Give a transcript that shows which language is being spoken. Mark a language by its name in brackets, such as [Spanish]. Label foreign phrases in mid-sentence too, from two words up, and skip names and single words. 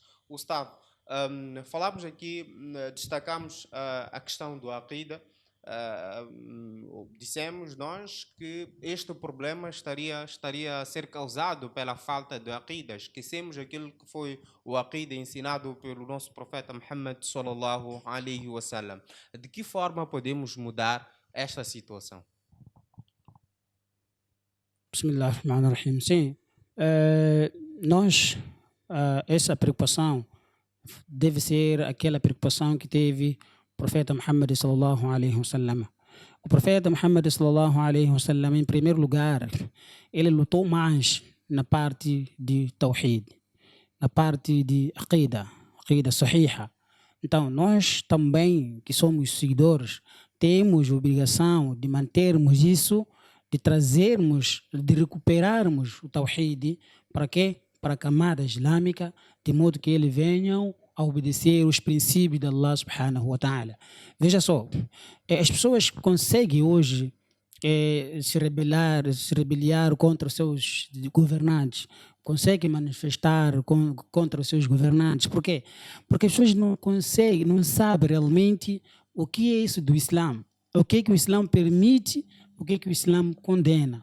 [Portuguese] Ustad, falámos aqui, destacamos a questão do Aqida. Dissemos nós que este problema estaria a ser causado pela falta de Aqida. Esquecemos aquilo que foi o Aqida ensinado pelo nosso profeta Muhammad [Arabic] صلى الله عليه وسلم. [Portuguese] De que forma podemos mudar esta situação? [Arabic] بسم الله الرحمن الرحيم. [Portuguese] Sim, nós, essa preocupação deve ser aquela preocupação que teve o profeta Muhammad [Arabic] صلى الله عليه وسلم. [Portuguese] O profeta Muhammad [Arabic] صلى الله عليه وسلم, [Portuguese] em primeiro lugar, ele lutou mais na parte de Tawhid, na parte de [Arabic] عقيدة صحيحة. [Portuguese] Então, nós também, que somos seguidores, temos a obrigação de mantermos isso, de trazermos, de recuperarmos o Tawhid. Para quê? Para a camada islâmica, de modo que eles venham a obedecer os princípios de [Arabic] الله سبحانه وتعالى. [Portuguese] Veja só, as pessoas conseguem hoje se rebeliar contra os seus governantes, conseguem manifestar contra os seus governantes. Por quê? Porque as pessoas não sabem realmente o que é isso do Islã, o que é que o Islã permite, o que é que o Islã condena.